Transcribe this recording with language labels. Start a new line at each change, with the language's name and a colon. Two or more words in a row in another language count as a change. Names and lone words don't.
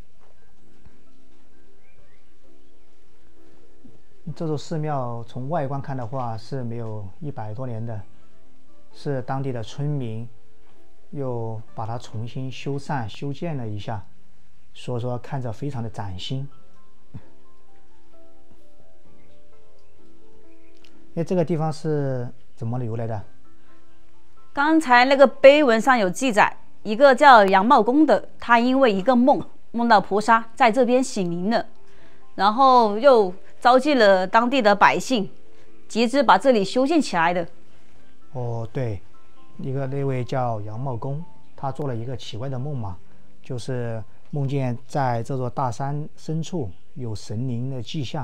Chinese: 這座寺廟從外觀看的話是沒有100多年的，是當地的村民又把它重新修繕修建了一下，所以說看着非常的嶄新。哎，這個地方是怎麼留來的？剛才那個碑文上有記載，一個叫楊茂公的，他因為一個夢到菩薩在這邊顯靈了，然後又召集了當地的百姓，集資把這裡修建起來的。哦，對，那位叫楊茂公，他做了一個奇怪的夢嘛，就是夢見在這座大山深處有神靈的跡象。